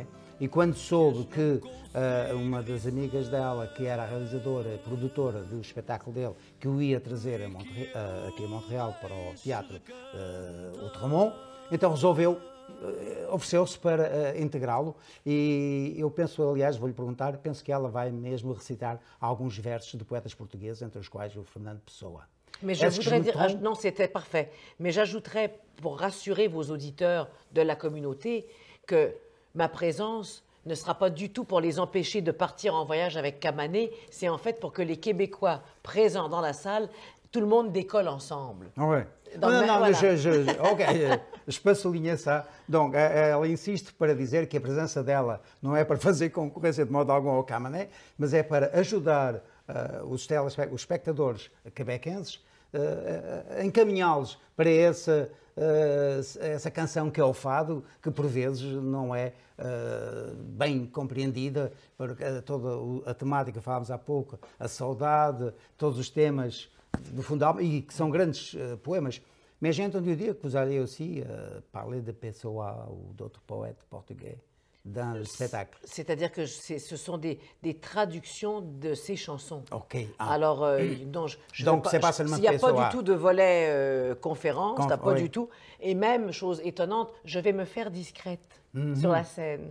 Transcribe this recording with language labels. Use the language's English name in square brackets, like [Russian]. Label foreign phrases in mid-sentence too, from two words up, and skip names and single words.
[Portuguese] E quando soube que uma das amigas dela, que era a realizadora e produtora do espetáculo dele, que o ia trazer aqui a Montreal para o Teatro Outremont, então resolveu, ofereceu-se para integrá-lo e eu penso, aliás, vou-lhe perguntar, penso que ela vai mesmo recitar alguns versos de poetas portugueses, entre os quais o Fernando Pessoa. [French] Mais je voudrais dire, non, c'était parfait, mais j'ajouterais, pour rassurer vos auditeurs de la communauté, que ma présence ne sera pas du tout pour les empêcher de partir en voyage avec Camané, c'est en fait pour que les Québécois présents dans la salle, tout le monde décolle ensemble. Oui. Donc, [Portuguese] não, [French] voilà. ok, je peux souligner ça. Donc, [Portuguese] ela insiste para dizer que a presença dela não é para fazer concorrência de modo algum ao Camané, mas é para ajudar os espectadores quebequenses a encaminhá-los para essa canção que é o fado, que por vezes não é bem compreendida, porque toda a temática que falámos há pouco, a saudade, todos os temas do fundo e que são grandes poemas. [French] Mais j'ai entendu dire que vous allez aussi parler de Pessoa ou d'autres poètes portugais dans le spectacle. C'est-à-dire que ce sont des traductions de ces chansons. Ok. Alors, donc, c'est pas seulement il n'y a pas Pessoa. du tout de volet conférence, pas du tout. Et même, chose étonnante, je vais me faire discrète sur la scène.